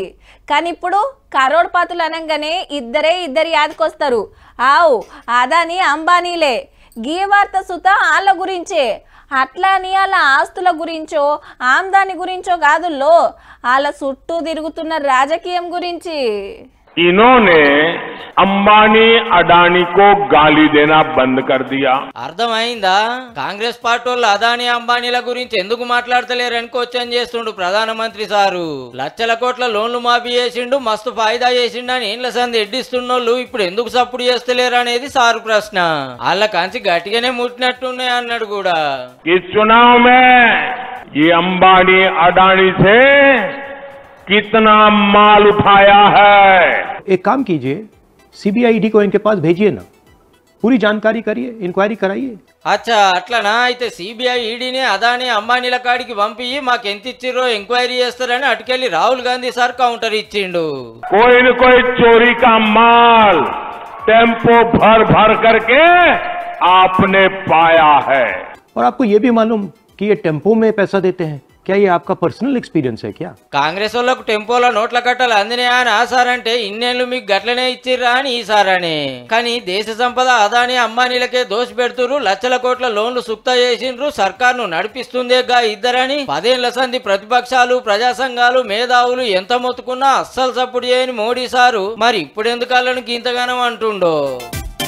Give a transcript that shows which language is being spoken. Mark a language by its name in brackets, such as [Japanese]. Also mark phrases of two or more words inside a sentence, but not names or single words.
[Telugu] కానీ ఇప్పుడు కరోడ్పతులు అనగానే ఇద్దరి యాదకొస్తారు. ఆవు అదాని అంబానీలే. గీ వార్త సుత వాళ్ళ గురించే. అట్లా అని వాళ్ళ ఆస్తుల గురించో ఆమ్దాని గురించో కాదుల్లో, వాళ్ళ చుట్టూ తిరుగుతున్న రాజకీయం గురించి. [Hindi] इन्होंने अंबानी अडानी को गाली देना बंद कर दिया. [Telugu] అర్థమైందా? కాంగ్రెస్ పార్టీ వాళ్ళు అదాని అంబానీల గురించి ఎందుకు మాట్లాడతలేరని క్వశ్చన్ చేస్తుండు ప్రధానమంత్రి సారు. లక్షల కోట్ల లోన్లు మాఫీ చేసిండు, మస్తు ఫాయిదా చేసిండు అని ఇండ్ల సంది ఎడ్డిస్తున్నోళ్ళు ఇప్పుడు ఎందుకు సపోర్ట్ చేస్తలేరు అనేది సారు ప్రశ్న. వాళ్ళ కంచి గట్టిగానే ముట్టినట్టున్నాయి అన్నాడు కూడా. [Hindi] इस चुनाव में ये अंबानी अडानी से कितना माल उठाया है. एक काम कीजिए, सीबीआई ईडी को इनके पास भेजिए ना, पूरी जानकारी करिए, इंक्वायरी कराइए. [Telugu] అచ్చా అట్లనా? అయితే సిబిఐ ఈడీని అదాని అంబానీల కాడికి పంపి మాకెంత ఇచ్చిర్రో ఎంక్వైరీ చేస్తారని అటుకెళ్లి రాహుల్ గాంధీ సార్ కౌంటర్ ఇచ్చిండు. [Hindi] कोई न कोई चोरी का माल टेम्पो भर भर करके आपने पाया है. और आपको ये भी मालूम कि ये टेम्पो में पैसा देते हैं, क्या ये आपका [English] personal experience [Hindi] है क्या? [Telugu] కాంగ్రెస్ వాళ్ళకు టెంపోల నోట్ల కట్టలు అందినాయా అని ఆ సార్ అంటే ఇన్నేళ్లు మీకు గట్లనే ఇచ్చిర్రా అని ఈ సార్ అని. కానీ దేశ సంపద అదాని అంబానీలకే దోషి పెడుతురు, లక్షల కోట్ల లోన్లు సుక్తా చేసిండ్రు, సర్కార్ను నడిపిస్తుందేగా ఇద్దరని 10 ఏళ్ల సంధి ప్రతిపక్షాలు, ప్రజా సంఘాలు, మేధావులు ఎంత మొత్తుకున్నా అస్సలు సపోర్ట్ చేయని మోడీ సారు మరి ఇప్పుడు ఎందుకు వాళ్ళని ఇంతగానం అంటుండో.